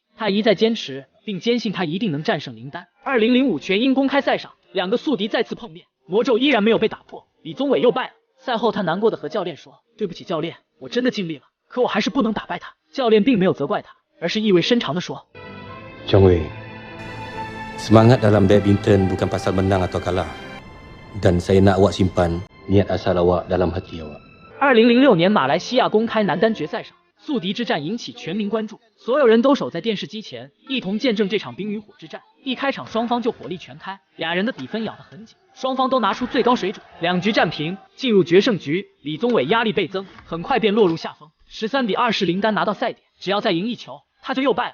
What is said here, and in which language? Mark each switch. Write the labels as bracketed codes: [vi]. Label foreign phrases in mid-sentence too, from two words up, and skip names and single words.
[zh] 他一再坚持，并坚信他一定能战胜林丹。2005全英公开赛上，两个宿敌再次碰面，魔咒依然没有被打破，李宗伟又败了。赛后他难过的和教练说：“对不起教练，我真的尽力了，可我还是不能打败他。” 教练并没有责怪他，而是意味深长的说：“ [ms] 宗伟 ，semangat dalam badminton bukan pasal menang atau kalah, dan saya nak awak simpan niat asal awak dalam hati awak。” [zh] 2006 年马来西亚公开男单决赛上，宿敌之战引起全民关注，所有人都守在电视机前，一同见证这场冰与火之战。一开场双方就火力全开，俩人的比分咬得很紧，双方都拿出最高水准，两局战平，进入决胜局。李宗伟压力倍增，很快便落入下风，13-20林丹拿到赛点，只要再赢一球，他就又败了。